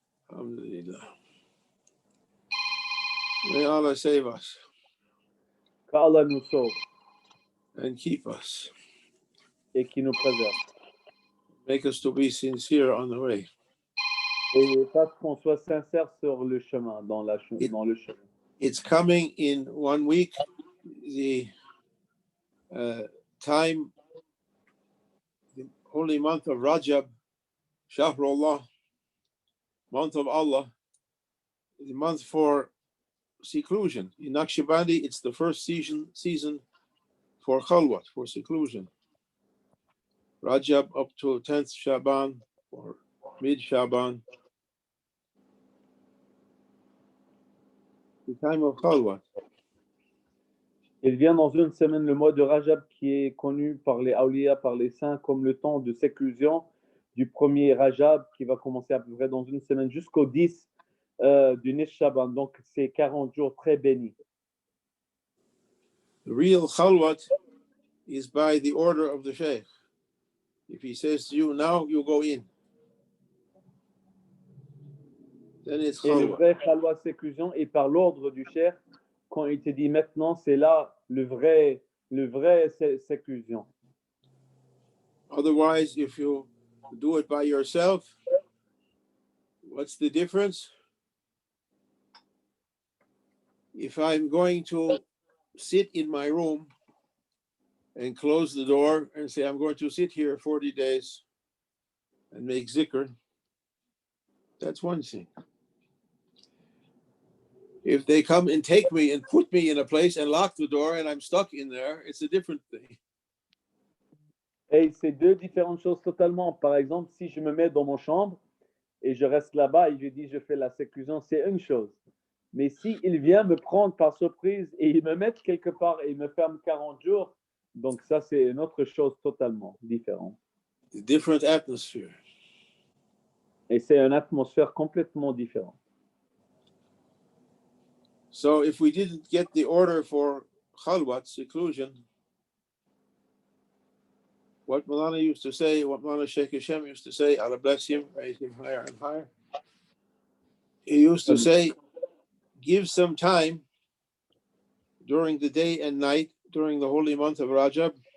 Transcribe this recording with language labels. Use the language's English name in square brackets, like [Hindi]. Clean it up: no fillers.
[Arabic] Alhamdulillah. [English] May Allah save us [French] Qu'Allah nous sauve [English] and keep us. [French] et qui nous préserve. [English] Make us to be sincere on the way. [French] Et fasse qu'on soit sincère sur le chemin, dans le chemin. [English] It's coming in 1 week. The time, the holy month of Rajab, Shahrullah, month of Allah, the month for seclusion. In Naqshbandi, it's the first season for khalwat, for seclusion. Rajab up to 10th Shaban or mid Shaban, the time of khalwat. [French] Il vient dans une semaine, le mois de Rajab, qui est connu par les awliya, par les saints, comme le temps de séclusion du premier Rajab, qui va commencer à peu près dans une semaine jusqu'au 10 du Nis Shaban. Donc, c'est 40 jours très bénis. [English] The real khalwat is by the order of the Shaykh. If he says to you, now you go in, then it's [French] Et le [English] khalwat. [French] vrai Khalwa séclusion est par l'ordre du Cheikh. Quand il te dit maintenant, c'est là le vrai séclusion. [English] Otherwise, if you do it by yourself, what's the difference? If I'm going to sit in my room and close the door and say, I'm going to sit here 40 days and make zikr, that's one thing. If they come and take me and put me in a place and lock the door and I'm stuck in there, it's a different thing. [French] Et c'est deux différentes choses totalement. Par exemple, si je me mets dans mon chambre et je reste là-bas et je dis je fais la séclusion, c'est une chose. Mais si il vient me prendre par surprise et il me met quelque part et il me ferme 40 jours, donc ça c'est une autre chose totalement différente. [English] A different atmosphere. [French] Et c'est une atmosphère complètement différente. [English] So if we didn't get the order for khalwat, seclusion, what Malana used to say, what Malana Shaykh Hashem used to say, Allah bless him, raise him higher and higher. He used to say, give some time during the day and night, during the holy month of Rajab.